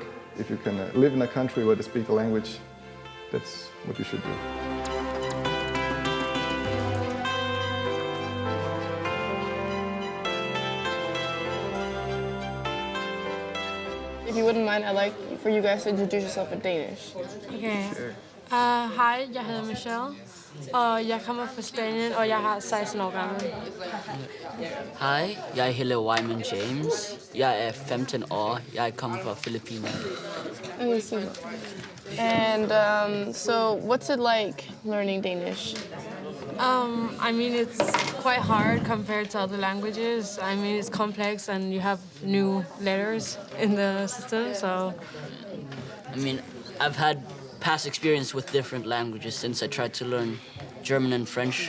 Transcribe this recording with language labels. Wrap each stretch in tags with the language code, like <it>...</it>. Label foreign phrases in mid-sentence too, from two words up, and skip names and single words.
<en>If you can live in a country where they speak the language, that's what you should do. If you wouldn't mind, I'd like for you guys to introduce yourself in Danish. Okay.</en> <da>Hej, jeg hedder Michelle. Og jeg kommer fra Spanien, og jeg er 16 år gammel. Hej, jeg hedder Wyman James. Jeg er 15 år. Jeg kommer fra Filippinerne.</da> <en>Okay, super. And so, what's it like learning Danish? I mean, it's quite hard compared to other languages. I mean, it's complex and you have new letters in the system, so... I mean, I've had past experience with different languages since I tried to learn German and French.</en>